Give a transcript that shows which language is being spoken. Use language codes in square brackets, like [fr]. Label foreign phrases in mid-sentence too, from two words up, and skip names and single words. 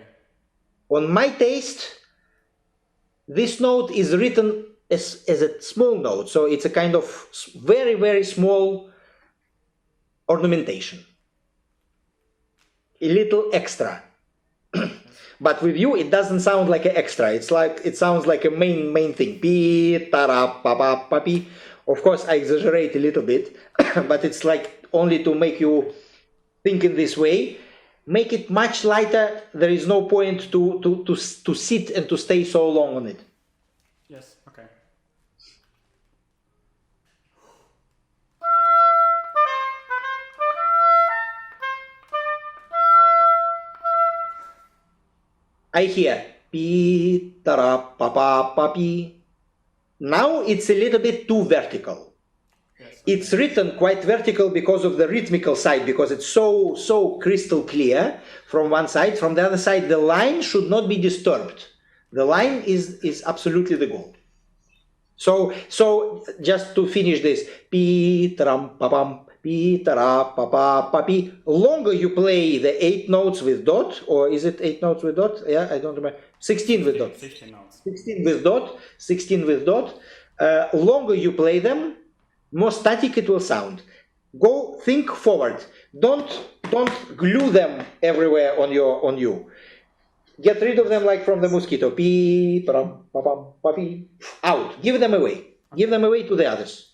[en] On my taste, this note is written as a small note, so it's a kind of very, very small ornamentation. A little extra. But with you, it doesn't sound like an extra. It sounds like a main thing. Pi, tara, pa, pa, pa, pi. Of course, I exaggerate a little bit, but it's like only to make you think in this way. Make it much lighter. There is no point to sit and to stay so long on it. Yes. Okay. I hear pi, tara, pa, pa, pa, pi. Now it's a little bit too vertical. Yes. It's written quite vertical because of the rhythmical side, because it's so crystal clear from one side. From the other side, the line should not be disturbed. The line is absolutely the goal. So just to finish this, pi, taram, pa, pam, pi, tara, pa, pa, pa, pi. Longer you play the 8 notes with dot, or is it 8 notes with dot? Yeah, I don't remember. 16 with dot. 16 notes. 16 with dot. 16 with dot. Longer you play them, more static it will sound. Go think forward. Don't glue them everywhere on you. Get rid of them like from the mosquito. Pi, pam, pa, pam, pa, pi. Out. Give them away. Give them away to the others.